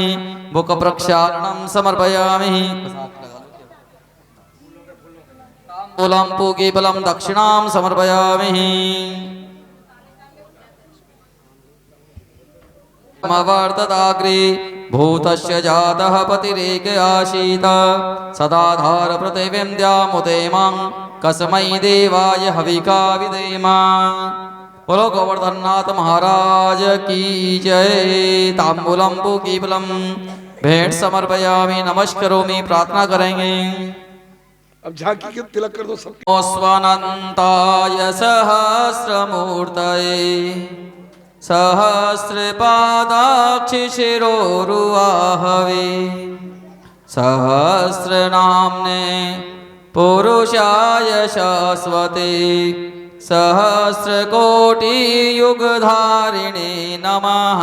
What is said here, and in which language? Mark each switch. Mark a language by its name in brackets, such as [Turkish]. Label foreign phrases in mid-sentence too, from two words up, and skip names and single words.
[Sanskrit] मुख प्रक्षालनं समर्पयामि। ताम्बूलं पूगीफलं दक्षिणां समर्पयामि। वर्तदाग्रे भूतस्य जातः पतिरेक आसीत सदाधार प्रतिविन्द्यामुदेमां कस्मै देवाय हविका विदेम। [Hindi] बोलो गोवर्धननाथ महाराज की जय। [Sanskrit] ताम्बूलं पूगीफलं भेंट समर्पयामि। [Hindi] नमस्करोमि। प्रार्थना करेंगे। अब झांकी के तिलक कर दो सबके। [Sanskrit] स्वनन्ताय सहस्रमूर्तये सहस्रपादाक्षिशिरोरुवाहवे सहस्रनाम्ने पुरुषाय शाश्वते सहस्रकोटियुगधारिणे नमः।